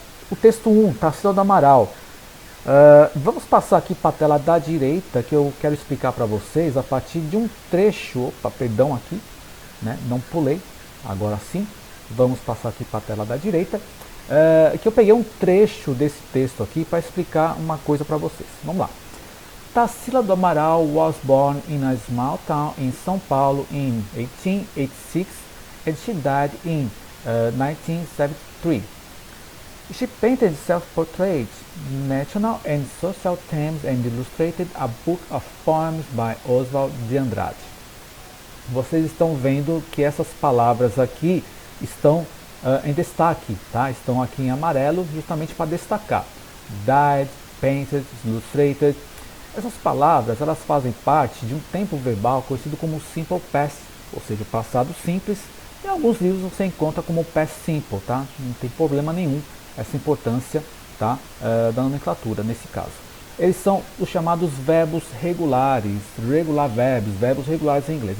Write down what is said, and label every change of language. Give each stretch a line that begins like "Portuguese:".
Portuguese: O texto 1, Tarsila do Amaral. Vamos passar aqui para a tela da direita, que eu quero explicar para vocês a partir de um trecho. Opa, perdão aqui, né? Não pulei, agora sim. Vamos passar aqui para a tela da direita. Que eu peguei um trecho desse texto aqui para explicar uma coisa para vocês. Vamos lá.
English: Tarsila do Amaral was born in a small town in São Paulo in 1886 and she died in 1973. She painted self-portraits, national and social themes and illustrated a book of poems by Oswald de Andrade.
Portuguese: Vocês estão vendo que essas palavras aqui estão em destaque, tá? Estão aqui em amarelo justamente para destacar.
English: Died, painted, illustrated.
Portuguese: Essas palavras elas fazem parte de um tempo verbal conhecido como simple past, ou seja, o passado simples. Em alguns livros você encontra como past simple, tá? Não tem problema nenhum essa importância, tá? Da nomenclatura nesse caso. Eles são os chamados verbos regulares, regular verbs, verbos regulares em inglês.